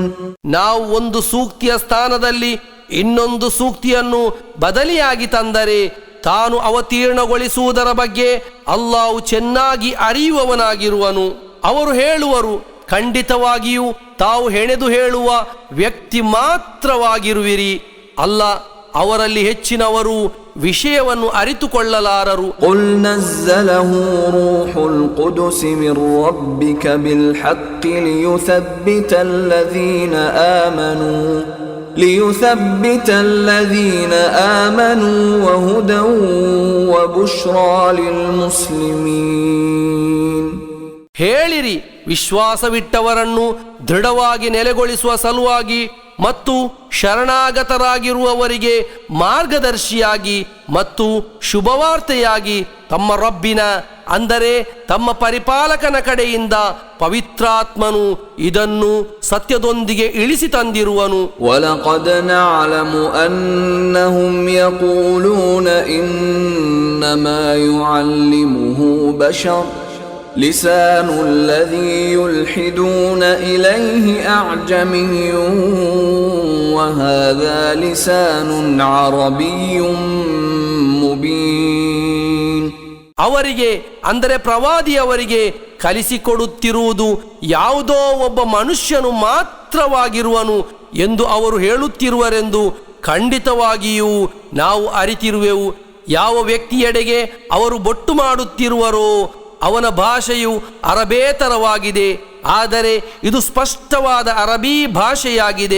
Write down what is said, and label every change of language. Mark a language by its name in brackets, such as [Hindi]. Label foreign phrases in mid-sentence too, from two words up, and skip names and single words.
[Kannada] ನಾವು ಒಂದು ಸೂಕ್ತಿಯ ಸ್ಥಾನದಲ್ಲಿ ಇನ್ನೊಂದು ಸೂಕ್ತಿಯನ್ನು ಬದಲಿಯಾಗಿ ತಂದರೆ ತಾನು ಅವತೀರ್ಣಗೊಳಿಸುವುದರ ಬಗ್ಗೆ ಅಲ್ಲಾಹು ಚೆನ್ನಾಗಿ ಅರಿಯುವವನಾಗಿರುವನು. ಅವರು ಹೇಳುವರು, ಖಂಡಿತವಾಗಿಯೂ ತಾವು ಹೆಣೆದು ಹೇಳುವ ವ್ಯಕ್ತಿ ಮಾತ್ರವಾಗಿರುವಿರಿ. ಅಲ್ಲ, ಅವರಲ್ಲಿ ಹೆಚ್ಚಿನವರು ವಿಷಯವನ್ನು ಅರಿತುಕೊಳ್ಳಲಾರರು. [Arabic] قُلْ نَزَّلَهُ رُوحُ الْقُدُسِ مِنْ رَبِّكَ بِالْحَقِّ لِيُثَبِّتَ الَّذِينَ آمَنُوا وَهُدًى وَبُشْرَى لِلْمُسْلِمِينَ. [Kannada] ಹೇಳಿರಿ, ವಿಶ್ವಾಸವಿಟ್ಟವರನ್ನು ದೃಢವಾಗಿ ನೆಲೆಗೊಳಿಸುವ ಸಲುವಾಗಿ ಮತ್ತು ಶರಣಾಗತರಾಗಿರುವವರಿಗೆ ಮಾರ್ಗದರ್ಶಿಯಾಗಿ ಮತ್ತು ಶುಭವಾರ್ತೆಯಾಗಿ ತಮ್ಮ ರಬ್ಬಿನ ಅಂದರೆ ತಮ್ಮ ಪರಿಪಾಲಕನ ಕಡೆಯಿಂದ ಪವಿತ್ರಾತ್ಮನು ಇದನ್ನು ಸತ್ಯದೊಂದಿಗೆ ಇಳಿಸಿ ತಂದಿರುವನು. [Arabic] ولقد نعلم أنهم يقولون إنما يعلمه بشر لسان الذي يلحدون إليه أعجمي وهذا لسان عربي مبين. [Kannada] ಅವರಿಗೆ ಅಂದರೆ ಪ್ರವಾದಿಯವರಿಗೆ ಕಲಿಸಿಕೊಡುತ್ತಿರುವುದು ಯಾವುದೋ ಒಬ್ಬ ಮನುಷ್ಯನು ಮಾತ್ರವಾಗಿರುವನು ಎಂದು ಅವರು ಹೇಳುತ್ತಿರುವರೆಂದು ಖಂಡಿತವಾಗಿಯೂ ನಾವು ಅರಿತಿರುವೆವು. ಯಾವ ವ್ಯಕ್ತಿಯೆಡೆಗೆ ಅವರು ಬೊಟ್ಟು ಮಾಡುತ್ತಿರುವರೋ ಅವನ ಭಾಷೆಯು ಅರಬೇತರವಾಗಿದೆ, ಆದರೆ ಇದು ಸ್ಪಷ್ಟವಾದ ಅರಬಿ ಭಾಷೆಯಾಗಿದೆ.